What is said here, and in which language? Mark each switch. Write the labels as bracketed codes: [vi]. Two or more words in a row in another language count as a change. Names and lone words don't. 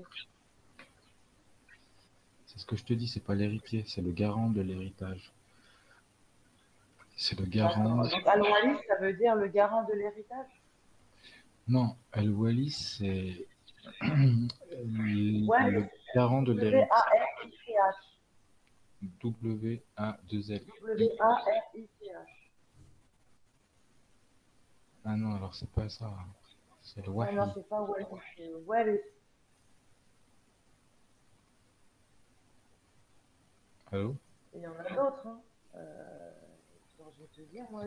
[fr] C'est ce que je te dis, c'est pas l'héritier, c'est le garant de l'héritage. C'est le garant. D'accord. Donc Al-Walid, ça veut dire le garant de l'héritage? Non, Al-Wali, c'est le Walid, garant de l'héritage. W-A-R-I-C-H. W-A-2-L-I. W-A-R-I-C-H. Ah non, alors c'est pas ça. C'est le Ouais, non, Wahi. c'est pas Walid, c'est Walid. Allô? Il y en a d'autres, hein. Euh, attends, je vais te dire, moi,